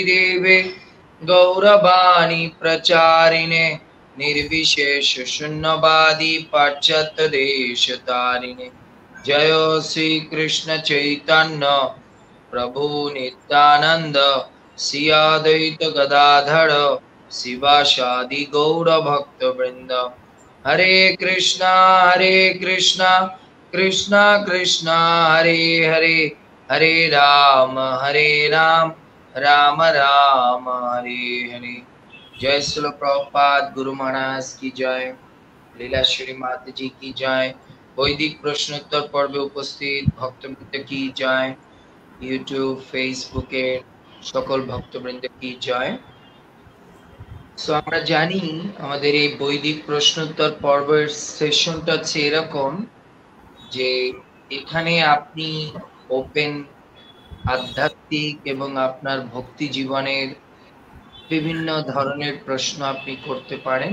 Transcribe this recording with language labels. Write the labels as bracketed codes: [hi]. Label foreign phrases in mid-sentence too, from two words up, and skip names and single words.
[sa] देवे गौरवाणी प्रचारिणे निर्विशेष शून्यवादी पाश्चात्य देशतारिणे जय श्री कृष्ण चैतन्य प्रभु नित्यानंद श्री अद्वैत गदाधर शिवासादि गौर भक्त वृंद हरे कृष्णा कृष्णा कृष्णा हरे हरे हरे राम राम राम हरे हरे। [hi] जय श्रील प्रभुपाद गुरु महाराज की जय, लीला श्री माता जी की जय, वैदिक प्रश्नोत्तर पर्वे उपस्थित भक्तवृंद की जय, यूट्यूब फेसबुके सकल भक्तवृंद की जय। [bn] সো আমরা জানি আমাদের এই বৈদিক প্রশ্নোত্তর পর্বের সেশনটা হচ্ছে এরকম যে এখানে আপনি ওপেন আধ্যাত্মিক এবং আপনার ভক্তি জীবনের বিভিন্ন ধরনের প্রশ্ন আপনি করতে পারেন।